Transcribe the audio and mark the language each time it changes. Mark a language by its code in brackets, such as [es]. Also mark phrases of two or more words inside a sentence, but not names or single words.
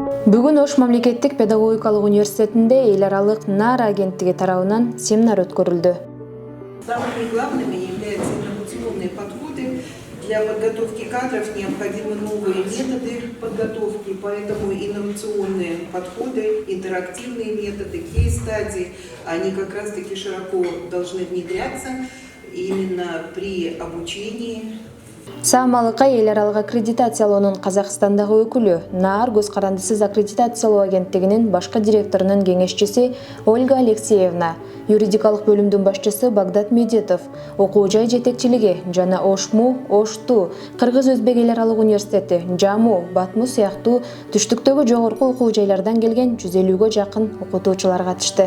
[ky] Бүгүн Ош мамлекеттик педагогикалык университетинде эл аралык НАР агенттиги тарабынан семинар өткөрүлдү. [ru] Самыми главными являются инновационные подходы. Для подготовки кадров необходимы новые методы подготовки, поэтому инновационные подходы, интерактивные методы, кейс-стадии, они как раз-таки широко должны внедряться именно при обучении. [ky] Саамалыкка эл аралык аккредитациялоонун Казакстандагы өкүлү НАР көз карандысыз аккредитациялоо агенттигинин башкы директорунун кеңешчиси Ольга Алексеевна, юридикалык бөлүмдүн башчысы Багдат Медетов, окуу жай жетекчилиги жана ОШМУ, ОШТУ, Кыргыз-Өзбек эл аралык университети, ЖАМУ, БАТМУ сыяктуу түштүктөгү жогорку окуу жайлардан келген 150-гө жакын окутуучулар катышты.